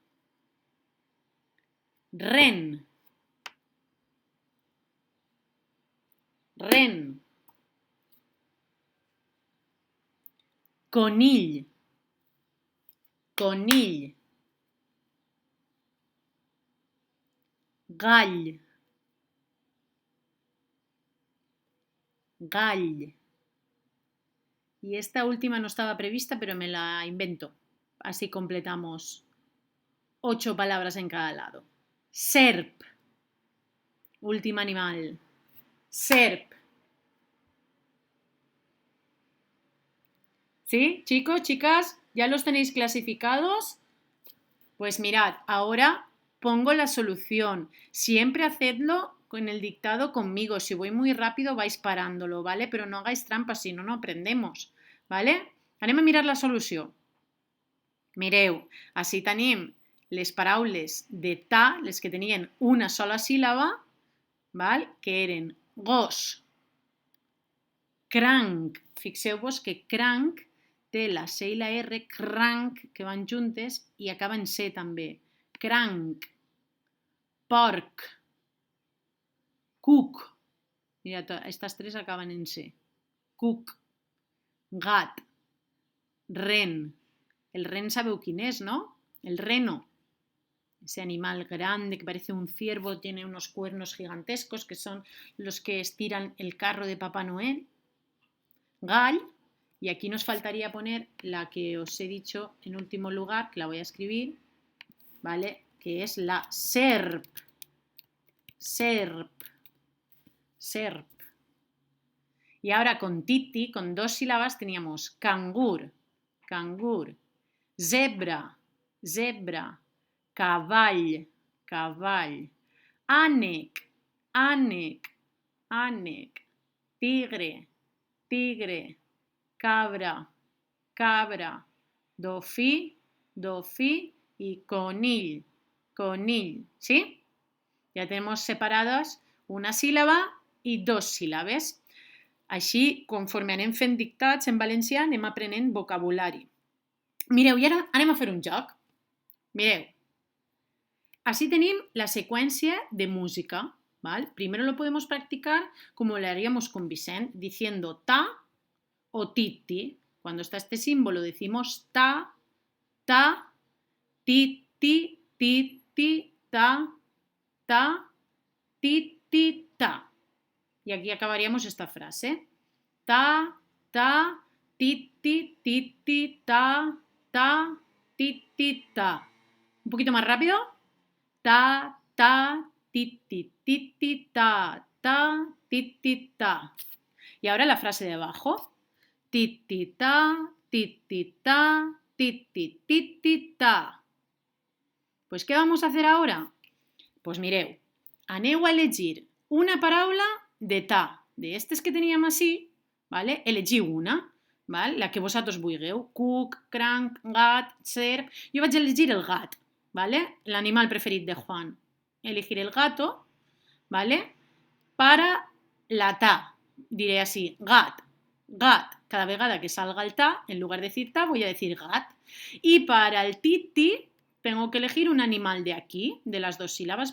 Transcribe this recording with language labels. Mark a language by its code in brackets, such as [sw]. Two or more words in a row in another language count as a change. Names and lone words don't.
[ca] ren, ren, conill, conill, gall, gall. [es] Y esta última no estaba prevista, pero me la invento. Así completamos 8 palabras en cada lado. Serp, último animal. Serp. ¿Sí, chicos, chicas? ¿Ya los tenéis clasificados? Pues mirad, ahora pongo la solución. Siempre hacedlo con el dictado conmigo. Si voy muy rápido vais parándolo, ¿vale? Però no hagáis trampas, si no, no aprendemos, ¿vale? [ca] Anem a mirar la solució. Mireu, així tenim les paraules de ta, les que tenien una sola síl·laba, val? Que eren gos, cranc. Fixeu-vos que cranc té la C i la R, cranc, que van juntes i acaba en C també. Cranc, porc, cuc. Mira, estas tres acaben en C. Cuc, gat, ren. El ren sabeu quin és, no? El reno. [es] Ese animal grande que parece un ciervo, tiene unos cuernos gigantescos que son los que estiran el carro de Papá Noel. Gall, y aquí nos faltaría poner la que os he dicho en último lugar, que la voy a escribir, ¿vale? Que es la serp. Serp. Serp. Y ahora con titi, con 2 sílabas, teníamos [ca] cangur, cangur, zebra, zebra, cavall, cavall, ànec, ànec, ànec, tigre, tigre, cabra, cabra, dofí, dofí y conill, conill, [es] ¿sí? Ya tenemos separadas una sílaba y 2 síl·labes. [ca] Així, conforme anem fent dictats en valencià, anem aprenent vocabulari. Mireu, i ara anem a fer un joc. [es] Mireu, así tenim la secuencia de música, ¿vale? Primero lo podemos practicar como lo haríamos con Vicent, diciendo ta o titi. Cuando está este símbolo decimos ta, ta, titi, titi, ta, titi, ta. Y aquí acabaríamos esta frase. Ta, ta, titi, titi, ta, titi, ta. Un poquito más rápido. Ta, ta, titi, titi, ta, titi, ta. Y ahora la frase de abajo. Titi, ta, titi, ta, titi, titi, ta. Pues, ¿qué vamos a hacer ahora? [ca] Pues mireu, aneu a elegir una paraula de ta. De estes que teníem així, ¿vale? Elegiu una, ¿vale? La que vosaltres vulgueu. Cuc, cranc, gat, serp. Jo vaig elegir el gat, ¿vale? L'animal preferit de Juan. [es] Elegir el gato, [ca] ¿vale? [es] Para la ta, diré así, gat, gat. Cada vegada que salga el ta, en lugar de decir ta, voy a decir gat. Y para el titi, tengo que elegir un animal de aquí, de las 2 sílabas.